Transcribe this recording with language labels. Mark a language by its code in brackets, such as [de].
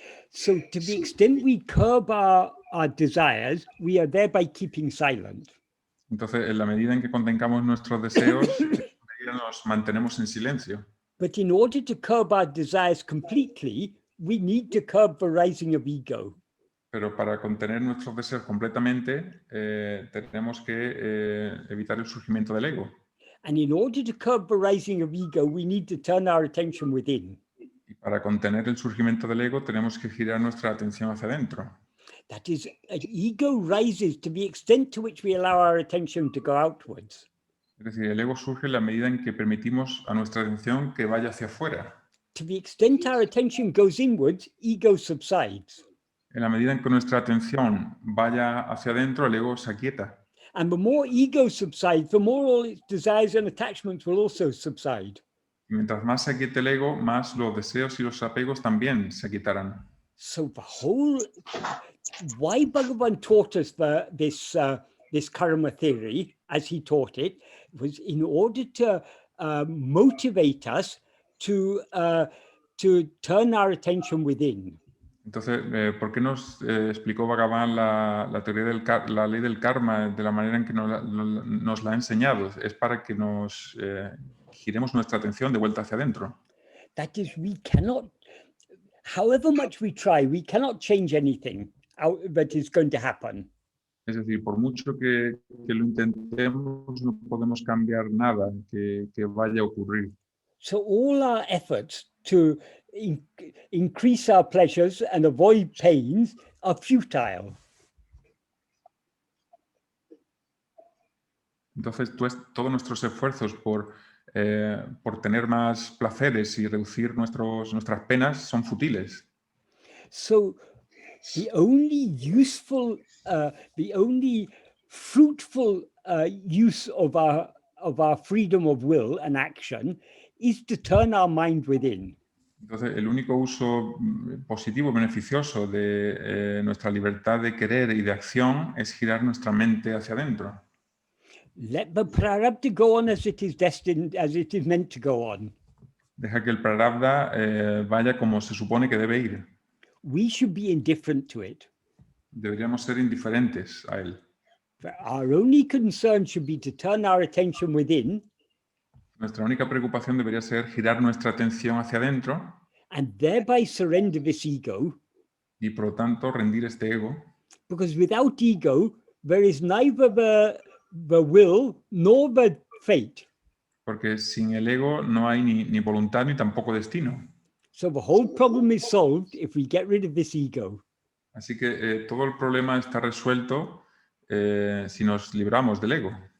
[en] So to the extent we curb our desires, we are thereby keeping silent. [es] Entonces, en la medida en que contengamos nuestros deseos, nos mantenemos en silencio. [en] But in order to curb our desires completely, we need to curb the rising of ego. [es] Pero para contener nuestros deseos completamente, tenemos que evitar el surgimiento del ego. [en] And in order to curb the rising of ego, we need to turn our attention within. [es] Y para contener el surgimiento del ego, tenemos que girar nuestra atención hacia adentro. [en] That is, ego rises to the extent to which we allow our attention to go outwards. [es] Es decir, el ego surge en la medida en que permitimos a nuestra atención que vaya hacia afuera. [en] To the extent our attention goes inwards, ego subsides. [es] En la medida en que nuestra atención vaya hacia adentro, el ego se aquieta. [en] And the more ego subsides, the more all its desires and attachments will also subside. [es] Y mientras más se aquiete el ego, más los deseos y los apegos también se quitarán. [en] So the whole, why Bhagavan taught us this karma theory, as he taught it, was in order to motivate us to turn our attention within. [es] Entonces, ¿por qué nos explicó Bhagavan la teoría la ley del karma de la manera en que nos la ha enseñado? Es para que nos giremos nuestra atención de vuelta hacia adentro. [en] That is, we cannot, however much we try, we cannot change anything that is going to happen. [es] Es decir, por mucho que lo intentemos, no podemos cambiar nada que vaya a ocurrir. [en] So all our efforts to increase our pleasures and avoid pains are futile. [es] Entonces, todos nuestros esfuerzos por tener más placeres y reducir nuestras penas son futiles. [en] So the only useful, the only fruitful use of our freedom of will and action is to turn our mind within. [es] Entonces, el único uso positivo, beneficioso de nuestra libertad de querer y de acción es girar nuestra mente hacia adentro. [en] Let the prarabdha go on as it is destined, as it is meant to go on. [es] Deja que el prarabdha vaya como se supone que debe ir. [en] We should be indifferent to it. [es] Deberíamos ser indiferentes a él. [en] Our only concern should be to turn our attention within. [es] Nuestra única preocupación debería ser girar nuestra atención hacia adentro. [en] And thereby surrender this ego. [es] Y por lo tanto rendir este ego. [en] Because without ego, there is neither the will nor the fate. [es] Porque sin el ego no hay ni voluntad ni tampoco destino. [en] So the whole problem is solved if we get rid of this ego. [es] Así que todo el problema está resuelto si nos libramos del ego.